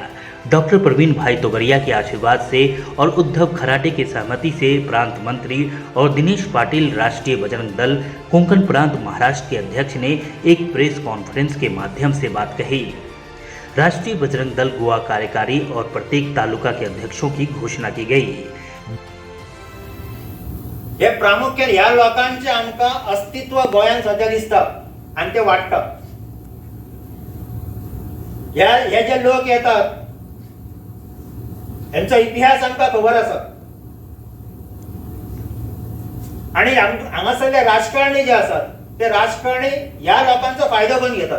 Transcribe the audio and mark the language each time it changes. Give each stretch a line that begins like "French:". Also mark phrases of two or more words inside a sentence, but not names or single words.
Hindi: डॉक्टर परवीन भाई तोगरिया के आशीर्वाद से और उद्धव खराटे की सहमति से प्रांत मंत्री और दिनेश पाटिल, राष्ट्रीय बजरंग दल कोंकण प्रांत महाराष्ट्र के अध्यक्ष ने एक
English: press conference
Hindi: के माध्यम से बात कही। राष्ट्रीय बजरंग दल गोवा कार्यकारी और प्रत्येक तालुका के अध्यक्षों की घोषणा की गई।
Konkani: हे प्रामुख्यान ह्या लोकांचे आमकां अस्तित्व गोंयांत सध्या दिसता आनी ते वाडटा। हे जे लोक येतात यांचा इतिहास आमकां खबर आसा आणि हांगासरले राजकारणी जे आसात ते राजकारणी ह्या लोकांचो फायदो करून घेतात।